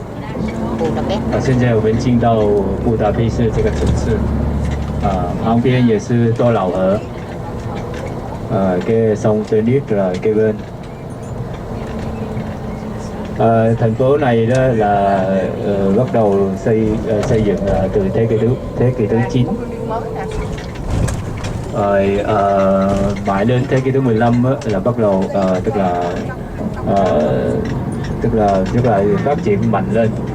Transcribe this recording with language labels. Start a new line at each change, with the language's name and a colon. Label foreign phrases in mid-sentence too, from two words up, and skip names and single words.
Chinese: 现在我们进到布达佩斯这个城市，旁边也是多瑙河，
Vietnamese: cái sông Danube là kế bên. Thành phố này đó là bắt đầu xây dựng từ thế kỷ thứ 9. Rồi mãi đến thế kỷ thứ 15 là bắt đầu tức là phát triển mạnh lên.